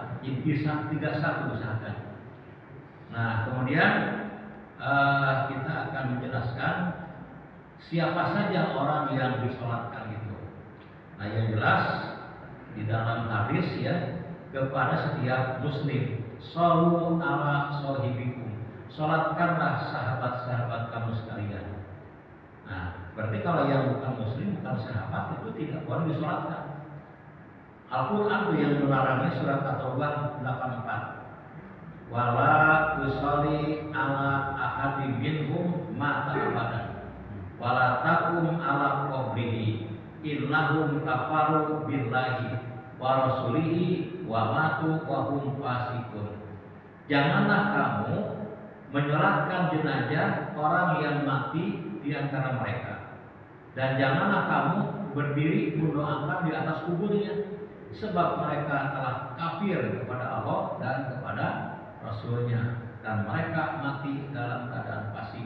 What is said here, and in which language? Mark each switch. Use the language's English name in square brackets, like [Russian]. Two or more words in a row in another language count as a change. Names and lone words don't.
[Indonesian] Jadi bisa 3 saf diusahakan. Nah, kemudian kita akan menjelaskan siapa saja orang yang disolatkan itu. Nah, yang jelas di dalam hadis ya, kepada setiap muslim, [Arabic] صلوا على صاحبكم, [Indonesian] sholatkanlah sahabat-sahabat kamu sekalian. Nah, berarti kalau yang bukan muslim, bukan sahabat itu tidak boleh disolatkan. Al-Quran itu yang melarangnya, surat At-Taubah 84. [Arabic] ولا تصل على أحد منهم مات أبدا ولا تقم على قبره إنهم كفروا بالله ورسوله وماتوا وهم فاسقون. [Indonesian] Janganlah kamu menyolatkan jenazah orang yang mati di antara mereka, dan janganlah kamu berdiri mendoakan di atas kuburnya, sebab mereka telah kafir kepada Allah dan kepada Rasulnya, dan mereka mati dalam keadaan fasik.